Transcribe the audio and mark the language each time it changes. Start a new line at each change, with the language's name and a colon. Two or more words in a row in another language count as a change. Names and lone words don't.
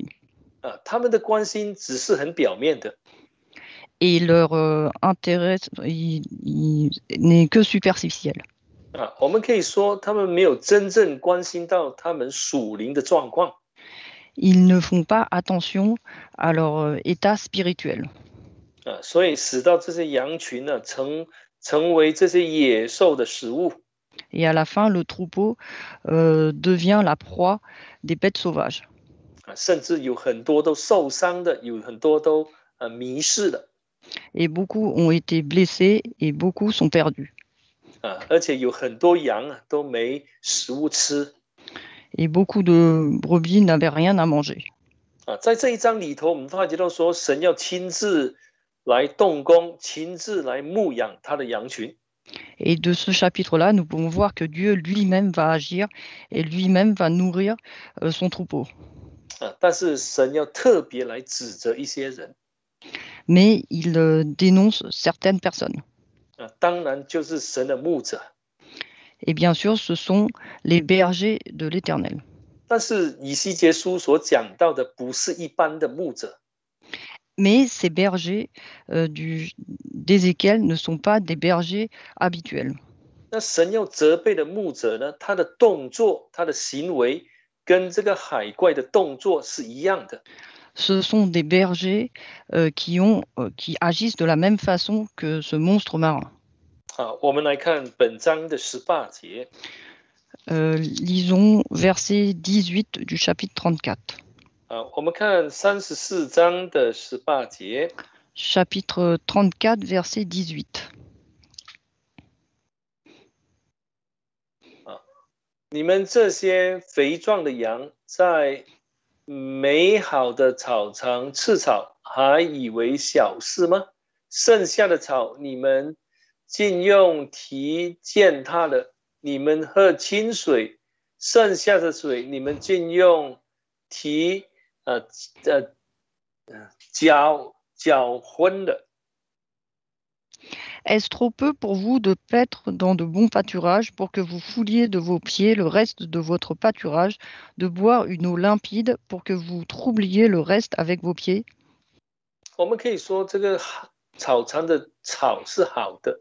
Chinese: 他们的关心只是很表面的。
French: Et leur intérêt n'est que superficiel.
Chinese: 我们可以说，他们没有真正关心到他们属灵的状况。
French: Ils ne font pas attention à leur état spirituel.
Chinese: 所以使到这些羊群呢，成为这些野兽的食物。
French: Et à la fin, le troupeau devient la proie des bêtes sauvages.
Chinese: 甚至有很多都受伤的，有很多都迷失的。
French: Et beaucoup ont été blessés et beaucoup sont perdus.
Chinese: 而且有很多羊都没食物吃。
French: Et beaucoup de brebis n'avaient rien à manger.
Chinese: 在这一章里头，我们发觉到说，神要亲自来动工，亲自来牧养他的羊群。
French: Et de ce chapitre-là, nous pouvons voir que Dieu lui-même va agir et lui-même va nourrir son troupeau.
Chinese: 但是神要特别来指责一些人。
French: Mais il dénonce certaines personnes.
Chinese: 当然就是神的牧者。
French: Et bien sûr, ce sont les bergers de l'Éternel.
Chinese: 但是以西结书所讲到的不是一般的牧者。
French: Mais ces bergers d'Ézéchiel ne sont pas des bergers habituels.
Chinese: 那神要责备的牧者呢，他的动作，他的行为跟这个海怪的动作是一样的。
French: Ce sont des bergers qui agissent de la même façon que ce monstre marin.
Chinese: 我们来看本章的18节。
French: Lisons verset 18 du chapitre 34.
Chinese: 我们看34章的18节。
French: Chapitre 34, verset 18.
Chinese: 你们这些肥壮的羊，在美好的草场吃草，还以为小事吗？剩下的草，你们竟用蹄践踏了；你们喝清水，剩下的水，你们竟用蹄搅浑了。
French: Est-ce trop peu pour vous de paître dans de bons pâturages pour que vous fouliez de vos pieds le reste de votre pâturage, de boire une eau limpide pour que vous troubliez le reste avec vos pieds?
Chinese: 我们可以说，这个草场的草是好的。